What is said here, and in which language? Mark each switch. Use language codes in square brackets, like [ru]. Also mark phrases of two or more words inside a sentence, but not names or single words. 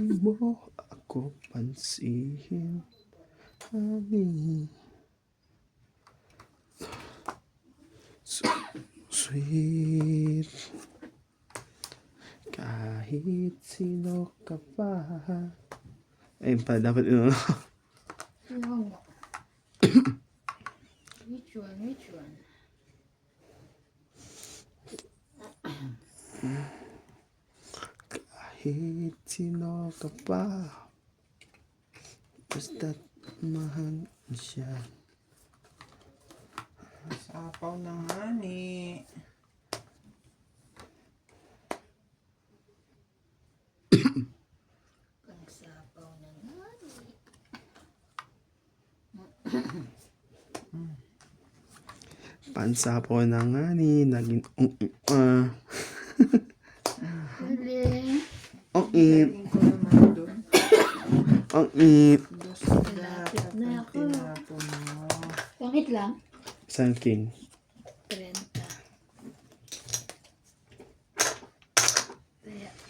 [tl] mo ako pansin. Honey. Sweet. Kahit sino ka pa. Ayun pa, dapat ino. [en] Yung Which one? Which one? [tl] Kahit sino ka pa. Basta't mahal siya. Sapaw na nga ni. Pangsapaw na nga. Pansapaw na nga ni. Naging Galing. Galing ko naman doon. Dos Malapit na ako. tinapon mo. Bakit lang? Isang king. 30. Kaya.